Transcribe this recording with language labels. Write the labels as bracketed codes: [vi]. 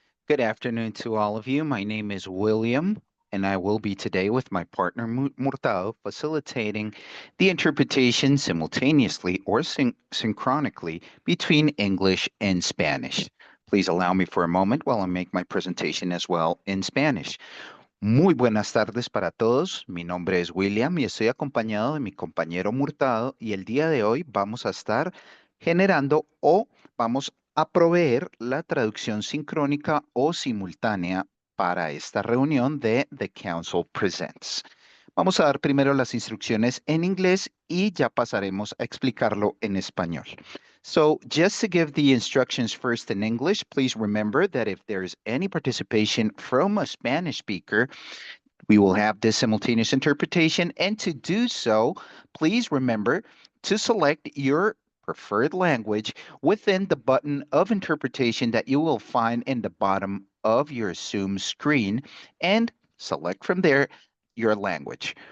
[en] Good afternoon to all of you. My name is William, and I will be today with my partner Murtado facilitating the interpretation simultaneously or synchronically between English and Spanish. Please allow me for a moment while I make my presentation as well in Spanish. [es] Muy buenas tardes para todos. Mi nombre es William y estoy acompañado de mi compañero Murtado y el día de hoy vamos a estar generando o vamos a proveer la traducción sincrónica o simultánea para esta reunión de The Council Presents. Vamos a dar primero las instrucciones en inglés y ya pasaremos a explicarlo en español. [en] So just to give the instructions first in English, please remember that if there's any participation from a Spanish speaker, we will have this simultaneous interpretation. And to do so, please remember to select your preferred language within the button of interpretation that you will find in the bottom of your Zoom screen and select from there your language.